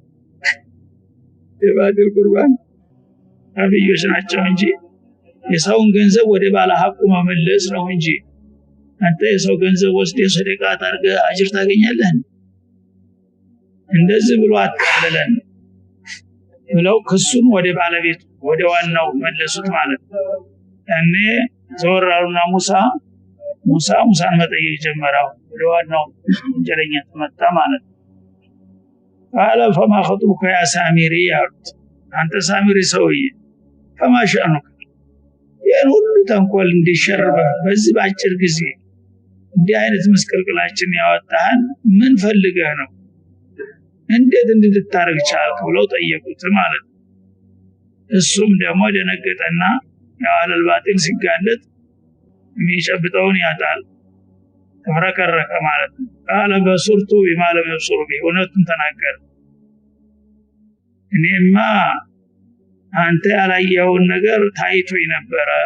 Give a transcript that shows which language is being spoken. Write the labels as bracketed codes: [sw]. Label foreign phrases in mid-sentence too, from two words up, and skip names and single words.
[am] የባጢል ቁርባን ነብዮች ናቸው እንጂ የሰውን ገንዘብ ወደ ባለ ሐቁ መመለስ ነው እንጂ አንተ የሰው ገንዘብ ወስደህ ሰደቃ አድርገህ አጅር ታገኛለህ እንደዚህ ብሎ አጣለለን ብለው ክሱን ወደ ባለቤቱ ወደ ዋናው መለሱት ማለት እኔ ዞራውና ሙሳን መጠየቅ ጀመረው ወደ ዋናው ወንጀለኛ ተመጣ ማለት [ar] قال فما خطبك يا سامري [am] አንተ ሳሚሪ ሰውዬ [ar] فما شأنك ያን [am] ሁሉ ተንኮል እንዲሸርበ በዚህ ባጭር ጊዜ እንዲህ አይነት መስቀልቅላችን ያወጣን ምን ፈልገህ ነው እንዴት እንድትታረግ ቻልክ ብለው ጠየቁት ማለት እሱም ደግሞ ደነገጠና ያው አለልባጢል ሲጋለጥ የሚጨብጠውን ያጣል ተፈረከረከ ማለት ቃለ በሱርቱ በማለም የሱሩ ቢሆነቱን ተናገረ እኔማ አንተ ያላየውን ነገር ታይቶኝ ነበር